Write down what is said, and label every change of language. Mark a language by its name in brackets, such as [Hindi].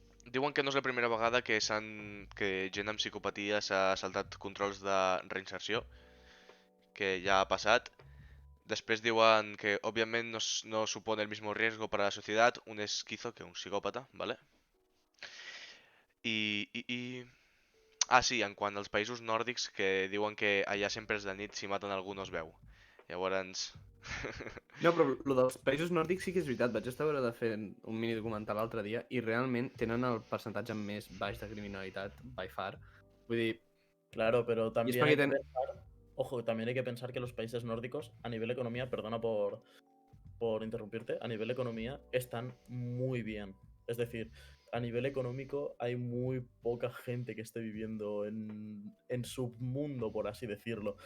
[Catalan] Diuen que no és la primera vegada que gent amb psicopatia s'ha saltat controls de reinserció, que ja ha passat. Després diuen que òbviament no [Spanish] supone el mismo riesgo para la sociedad un esquizo que un psicòpata, ¿vale? [Catalan] Sí, en quant als països nòrdics que diuen que allà sempre és de nit, si maten algú no es veu. Llavors... No, però el dels països nòrdics sí que és veritat. Vaig estar a veure de fer un mini documental l'altre dia i realment tenen el percentatge més baix de criminalitat, [English] by far. [Catalan] Vull dir... [Spanish] Claro, pero también hay que pensar, ojo, también hay que pensar que los países nórdicos, a nivel economía, perdona por interrumpirte, a nivel economía están muy bien. Es decir, a nivel económico hay muy poca gente que esté viviendo en submundo, por así decirlo.